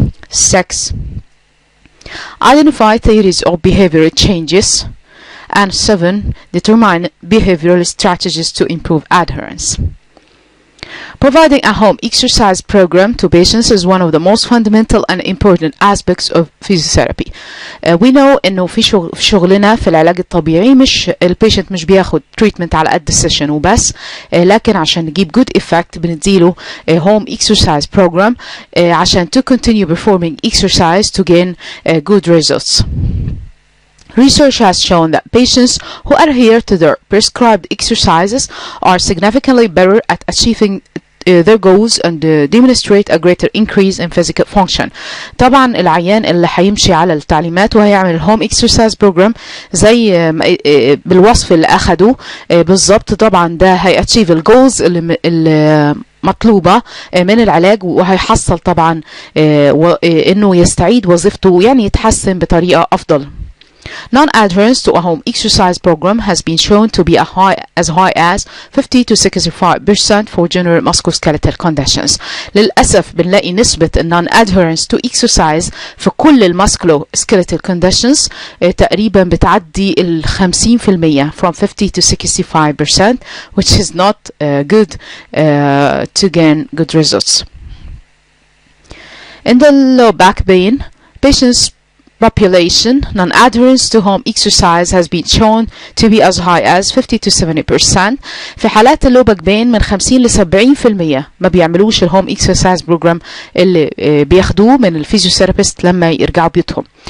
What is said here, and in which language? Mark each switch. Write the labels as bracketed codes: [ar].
[en] 6, identify theories of behavioral changes. And 7, determine behavioral strategies to improve adherence. Providing a home exercise program to patients is one of the most fundamental and important aspects of physiotherapy. We know [ar] انه في شغلنا في العلاج الطبيعي مش البيشنت مش بياخد [en] treatment [ar] على قد السيشن وبس، لكن عشان نجيب [en] good effect [ar] بنديله home exercise program عشان [en] to continue performing exercise to gain good results. Research has shown that patients who adhere to their prescribed exercises are significantly better at achieving their goals and demonstrate a greater increase in physical function. [ar] طبعا العيان اللي هيمشي على التعليمات وهيعمل الهوم اكسرسايز بروجرام زي بالوصف اللي اخده بالظبط، طبعا ده هيأتشيف الجولز اللي مطلوبة من العلاج، وهيحصل طبعا انه يستعيد وظيفته، يعني يتحسن بطريقة افضل. [en] Non-adherence to a home exercise program has been shown to be as high as 50 to 65% for general musculoskeletal conditions. [ar] للأسف بنلاقي نسبة [en] non-adherence to exercise [ar] في كل musculoskeletal conditions تقريبا بتعدي 50% [en] from 50 to 65%, which is not good to gain good results. In the low back pain patients population, non-adherence to home exercise has been shown to be as high as 50 to 70%. [ar] في حالات اللو باك بين من 50 ل 70% ما بيعملوش الهوم اكسرسايز بروجرام اللي بياخدوه من الفيزيوثيرابيست لما يرجعوا بيوتهم.